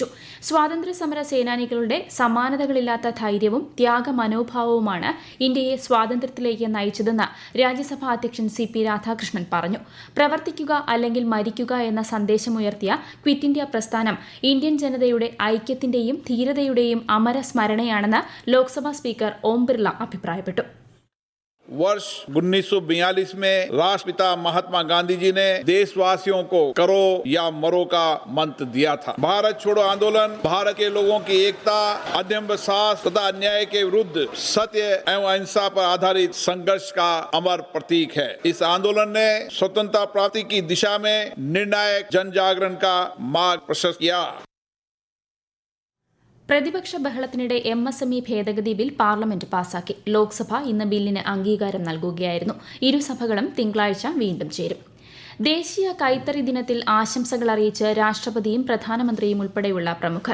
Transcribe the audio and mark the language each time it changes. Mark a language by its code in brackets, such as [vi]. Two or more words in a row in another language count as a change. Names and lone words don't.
[ml] സ്വാതന്ത്ര്യസമര സേനാനികളുടെ സമാനതകളില്ലാത്ത ധൈര്യവും ത്യാഗമനോഭാവവുമാണ് ഇന്ത്യയെ സ്വാതന്ത്ര്യത്തിലേക്ക് നയിച്ചതെന്ന് രാജ്യസഭാ അധ്യക്ഷൻ CP രാധാകൃഷ്ണൻ പറഞ്ഞു. പ്രവർത്തിക്കുക അല്ലെങ്കിൽ മരിക്കുക എന്ന സന്ദേശമുയർത്തിയ ക്വിറ്റ് ഇന്ത്യ പ്രസ്ഥാനം ഇന്ത്യൻ ജനതയുടെ ഐക്യത്തിന്റെയും ധീരതയുടെയും അമരസ്മരണയാണെന്ന് ലോക്സഭാ സ്പീക്കർ ഓം ബിർള അഭിപ്രായപ്പെട്ടു. [hi] वर्ष 1942 में राष्ट्रपिता महात्मा गांधी जी ने देशवासियों को करो या मरो का मंत्र दिया था. भारत छोड़ो आंदोलन भारत के लोगों की एकता, अदम्य साहस तथा अन्याय के विरुद्ध सत्य एवं अहिंसा पर आधारित संघर्ष का अमर प्रतीक है. इस आंदोलन ने स्वतंत्रता प्राप्ति की दिशा में निर्णायक जन जागरण का मार्ग प्रशस्त किया. [ml] പ്രതിപക്ഷ ബഹളത്തിനിടെ MSME ഭേദഗതി ബിൽ പാർലമെന്റ് പാസാക്കി. ലോക്സഭ ഇന്ന് ബില്ലിന് അംഗീകാരം നൽകുകയായിരുന്നു. ഇരുസഭകളും തിങ്കളാഴ്ച വീണ്ടും ചേരും. ദേശീയ കൈത്തറി ദിനത്തിൽ ആശംസകൾ അറിയിച്ച് രാഷ്ട്രപതിയും പ്രധാനമന്ത്രിയും ഉൾപ്പെടെയുള്ള പ്രമുഖർ.